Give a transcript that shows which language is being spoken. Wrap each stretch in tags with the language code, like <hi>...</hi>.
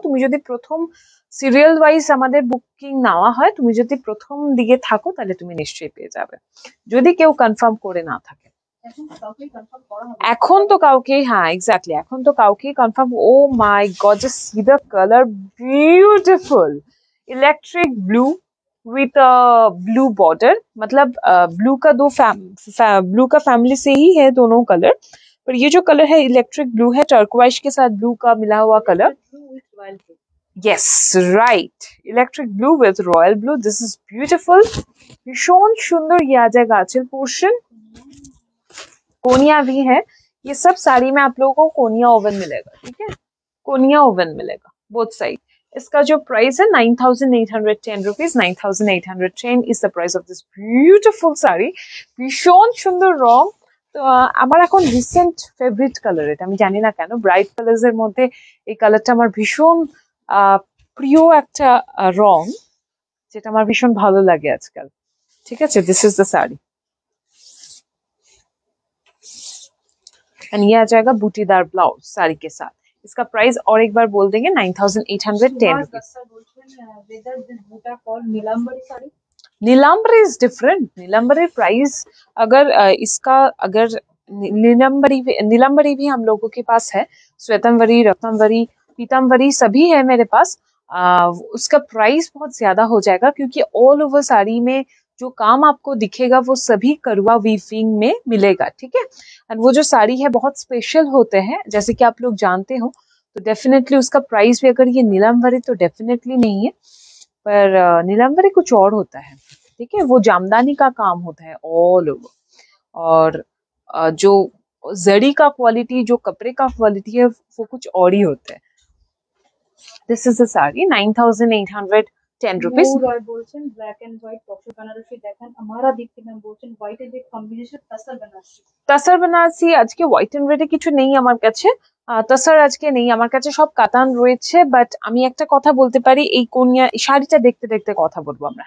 <bn>তুমি যদি প্রথম সিরিয়াল ওয়াইজ আমাদের বুকিং নেওয়া হয়, তুমি যদি প্রথম দিকে থাকো তাহলে তুমি নিশ্চয়ই পেয়ে যাবে, যদি কেউ কনফার্ম করে না থাকে। এখন তো কাউকেই কনফার্ম করা হবে। এখন তো কাউকে, হ্যাঁ এক্স্যাক্টলি, এখন তো কাউকে confirm.</bn> <en>Oh my god, just see the colour, beautiful electric blue with blue border.</en> <hi>मतलब ब्लू का ब्लू का फैमिली से ही है दोनों कलर, पर ये जो कलर है इलेक्ट्रिक ब्लू है, टर्कवाइज के साथ ब्लू का मिला हुआ colour.</hi> <en>Blue with royal blue. Yes right, electric blue with royal blue, this is beautiful.</en> <hi>भीषण सुंदर ये आ जाएगा आंचल पोर्शन। कोनिया भी है, ये सब साड़ी में आप लोगों को कोनिया ओवन मिलेगा। ठीक है, कोनिया ओवन मिलेगा बोथ साइड। इसका जो प्राइस है 9,810 rupees,</hi> <en>9,810 is the price of this beautiful</en> <hi>sari.</hi> <bn>ভীষণ সুন্দর রং। তো আমার এখন রিসেন্ট ফেভারিট কালার এটা, আমি জানি না কেন ব্রাইট কালার্স এর মধ্যে এই কালারটা আমার ভীষণ প্রিয় একটা রং, যেটা আমার ভীষণ ভালো লাগে আজকাল। ঠিক আছে,</bn> <en>This is the sari.</en> <hi>And ये आ जाएगा बूटीदार ब्लाउज साड़ी के साथ। इसका प्राइस और एक बार बोल देंगे 9,810 रुपीज।</hi> <bn>Dasta বলছেন</bn> <en>whether this buta called</en> <bn>Nilambari sari.</bn> <en>Nilambari is different.</en> <hi>Neelambari price अगर इसका अगर नीलांबरी भी हम लोगों के पास है, श्वेतंबरी, रत्नंबरी, पीतांबरी सभी है मेरे पास। उसका प्राइस बहुत ज्यादा हो जाएगा, क्योंकि ऑल ओवर साड़ी में जो काम आपको दिखेगा वो सभी करुआ वीविंग में मिलेगा। ठीक है, एंड वो जो साड़ी है बहुत स्पेशल होते हैं, जैसे कि आप लोग जानते हो। तो डेफिनेटली उसका प्राइस भी, अगर ये नीलांबरी तो डेफिनेटली नहीं है, पर नीलांबरी कुछ और होता है। ठीक है, वो जामदानी का काम होता है ऑल ओवर, और जो जड़ी का क्वालिटी, जो कपड़े का क्वालिटी है, वो कुछ और ही होता है।</hi> <en>This is the sari 9,810 rupees.</en> <bn>নূর বলছেন black and white pocket Banarasi দেখেন। আমারা দীপ্তি ম্যাম বলছেন হোয়াইট এর কম্বিনেশন তাসার বেনারসি। তাসার বেনারসি আজকে হোয়াইট এন্ড রেডে কিছু নেই আমার কাছে, তাসার আজকে নেই আমার কাছে, সব কাতান রয়েছে। বাট আমি একটা কথা বলতে পারি, এই কোনিয়া শাড়িটা দেখতে দেখতে কথা বলবো আমরা।</bn>